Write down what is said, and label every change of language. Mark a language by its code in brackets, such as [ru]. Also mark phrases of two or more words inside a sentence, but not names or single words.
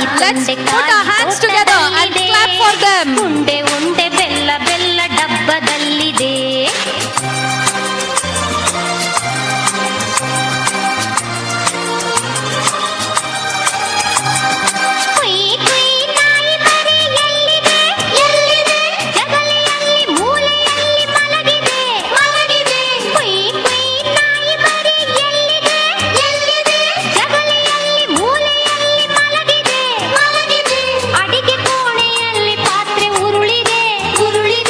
[en] Let's put our hands together and clap for them. [kn] ಉಂಡೆ ಉಂಡೆ ಬೆಲ್ಲ ಬೆಲ್ಲ ಡಬ್ಬದಲ್ಲಿದೆ. ಕುಯ್ ಕುಯ್ ನಾಯಿ ಮರಿ ಎಲ್ಲಿದೆ ಎಲ್ಲಿದೆ ಜಗಲಿಯಲ್ಲಿ ಮೂಲೆಯಲ್ಲಿ ಮಲಗಿದೆ ಮಲಗಿದೆ. ಕುಯ್ ಕುಯ್ ನಾಯಿ ಮರಿ ಎಲ್ಲಿದೆ ಎಲ್ಲಿದೆ ಜಗಲಿಯಲ್ಲಿ ಮೂಲೆಯಲ್ಲಿ ಮಲಗಿದೆ ಮಲಗಿದೆ. ಅಡಿಗೆ ಕೋಣೆಯಲ್ಲಿ ಪಾತ್ರೆ ಉರುಳಿದೆ ಉರುಳಿದೆ.